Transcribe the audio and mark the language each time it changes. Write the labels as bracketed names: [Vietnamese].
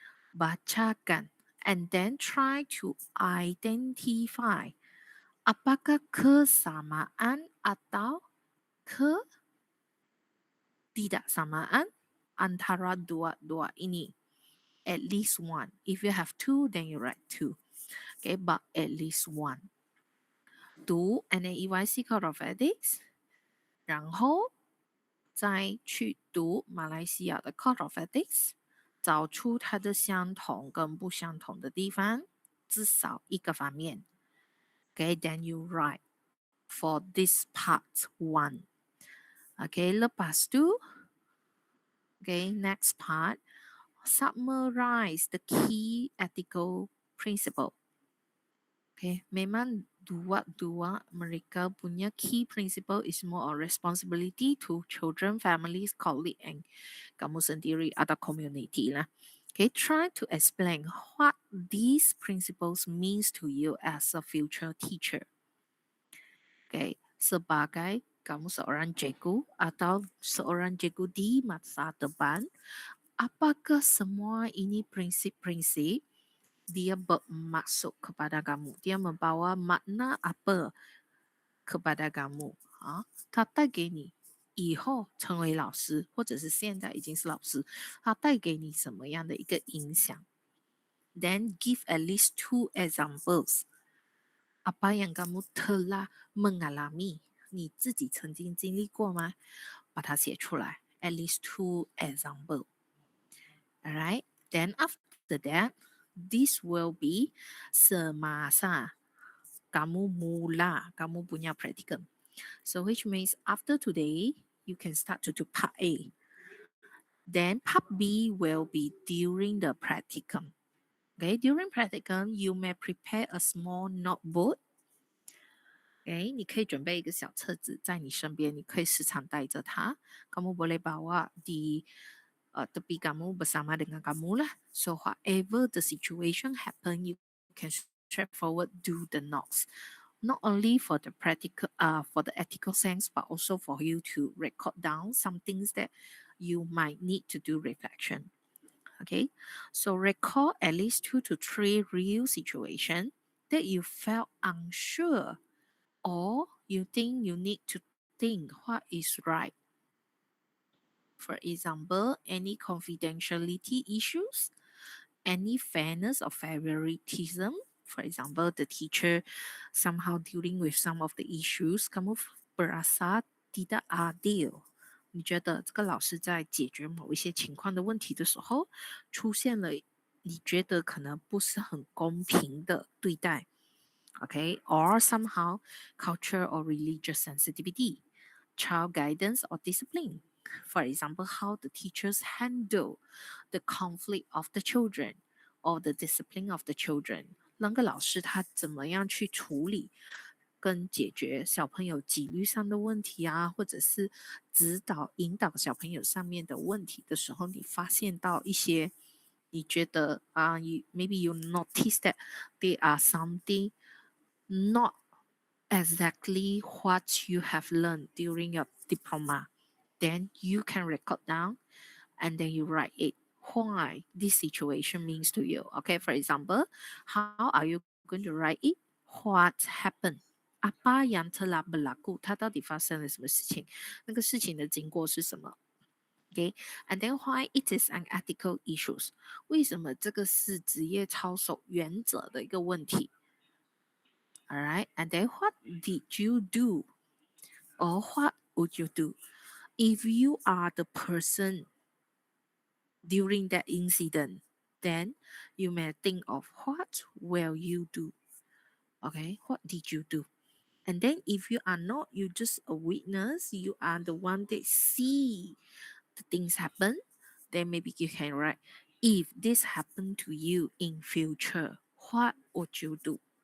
[Malay] Bacakan [English] and then try to identify [Malay] apakah kesamaan atau ketidaksamaan antara dua-dua ini. [English] At least one. If you have 2, then you write 2. Okay, but at least one. [Chinese] 读 NAEYC Code of Ethics，然后再去读马来西亚的 Code of Ethics，找出它的相同跟不相同的地方，至少一个方面。 [English] Okay, then you write for this part 1. Okay, [Malay] lepas tu, [English] okay, next part, summarize the key ethical principle. Okay, [Malay] memang dua-dua mereka punya [English] key principle is more on responsibility to children, families, colleague, and [Malay] kamu sendiri atau [English] community lah. Okay, try to explain what these principles means to you as a future teacher. [Malay] Okay, sebagai kamu seorang cikgu atau seorang cikgu di masa depan, apakah semua ini prinsip-prinsip dia bermaksud kepada kamu, dia membawa makna apa kepada kamu啊？ [Chinese] 他带给你以后成为老师，或者是现在已经是老师，他带给你什么样的一个影响？ [English] Then give at least 2 examples. [Chinese] Apa yang kamu telah mengalami? 你自己曾经经历过吗？把它写出来。 [English] At least 2 examples. Alright. Then after that, this will be [Malay] semasa kamu punya practicum. [English] So which means after today, you can start to do part A. Then part B will be during the practicum. Okay, during practicum, you may prepare a small notebook. [Chinese] 诶，你可以准备一个小册子在你身边，你可以时常带着它。 [Malay] Kamu boleh bawa di tepi kamu bersama dengan kamu lah. [English] So whatever the situation happen, you can straightforward do the notes. Not only for the practical, for the ethical sense, but also for you to record down some things that you might need to do reflection. Okay, so record at least 2 to 3 real situation that you felt unsure or you think you need to think what is right. For example, any confidentiality issues, any fairness or favoritism. For example, the teacher somehow dealing with some of the issues, [Malay] kamu berasa tidak adil. [Chinese] 你觉得这个老师在解决某一些情况的问题的时候，出现了你觉得可能不是很公平的对待。 [English] Okay, or somehow culture or religious sensitivity, child guidance or discipline. For example, how the teachers handle the conflict of the children or the discipline of the children. [Chinese] 那个老师他怎么样去处理跟解决小朋友纪律上的问题啊，或者是指导引导小朋友上面的问题的时候，你发现到一些你觉得 [English] you maybe you notice that there are something not exactly what you have learned during your diploma, then you can record down and then you write it. Why this situation means to you. Okay, for example, how are you going to write it? What happened? [Malay] Apa yang telah berlaku? [Chinese] 它到底发生了什么事情？那个事情的经过是什么？ [English] Okay, and then why it is an ethical issues? [Chinese] 为什么这个是职业操守原则的一个问题？ [English] All right, and then what did you do or what would you do if you are the person during that incident? Then you may think of what will you do? Okay, what did you do? And then if you are not, you just a witness, you are the one that see the things happen, then maybe you can write, if this happened to you in future, what would you do?